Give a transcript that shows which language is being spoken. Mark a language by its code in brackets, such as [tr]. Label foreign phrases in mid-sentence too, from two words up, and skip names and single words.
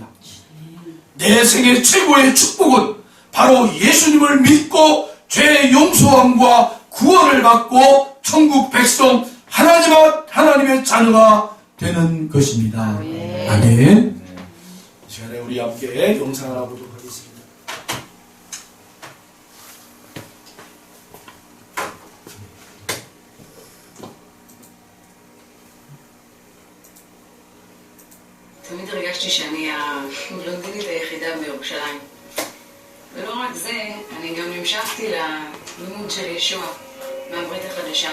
[ko] 내 생의 최고의 축복은 바로 예수님을 믿고 죄의 용서함과 구원을 받고 천국 백성 하나님의 자녀가 되는 것입니다. 아멘. 이 시간에 우리 함께 영상을 보도록 하겠습니다. [he] תמיד הרגשתי שאני הבלונדינית היחידה בירושלים. ולא רק זה, אני גם המשכתי ללימוד של ישוע מהברית החדשה.